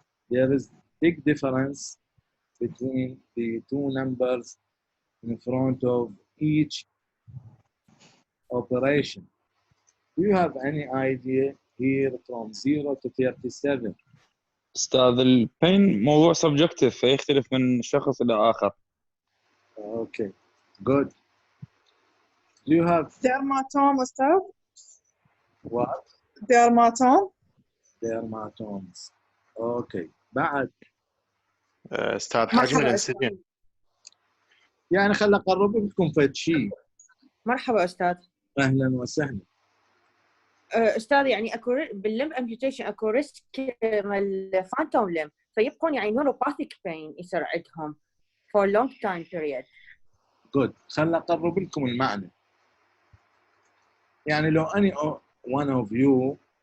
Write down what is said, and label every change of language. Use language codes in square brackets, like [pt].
[en] There is big difference between the two numbers in front of each operation. Do you have any idea here from 0 to 37? [ar] استاذ البين موضوع سبجكتيف فيختلف من شخص الى اخر. [en] Okay, good. Do you have dermatome استاذ؟ what? Dermatomes. Okay. [ar] بعد استاذ حجم الانسجين. يعني خل اقرب لكم فد شيء. مرحبا استاذ. اهلا وسهلا. استاذ يعني اكو باللم امبيوتيشن اكو ريسك مال فانتوم لم فيبقون يعني نيوروباثيك بين يصير عندهم [en] for long time period. Good. [ar] خل اقرب لكم المعنى. يعني لو اني [en] one of you